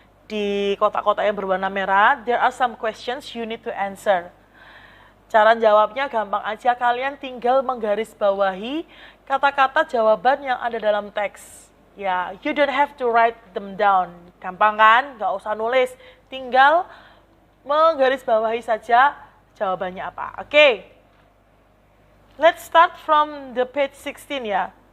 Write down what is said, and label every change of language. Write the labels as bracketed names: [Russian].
[Indonesian] di kotak-kotak yang berwarna merah, [English] there are some questions you need to answer. [Indonesian] Cara jawabnya gampang aja, kalian tinggal menggarisbawahi kata-kata jawaban yang ada dalam teks. [English] Ya, you don't have to write them down. [Indonesian] Gampang kan? Nggak usah nulis. Tinggal menggarisbawahi saja jawabannya apa. Oke. [English] Let's start from the page 16 ya.